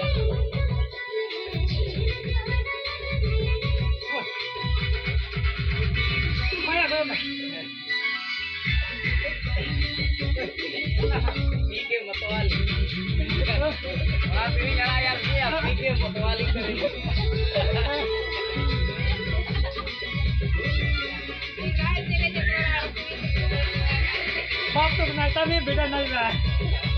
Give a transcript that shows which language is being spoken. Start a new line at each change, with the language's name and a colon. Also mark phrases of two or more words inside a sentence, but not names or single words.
Indonesian: Bikin motowali. Orang ini nelayan dia bikin motowali kering.
Hindi: बाप तो बनाता नहीं बेटा नहीं रहा है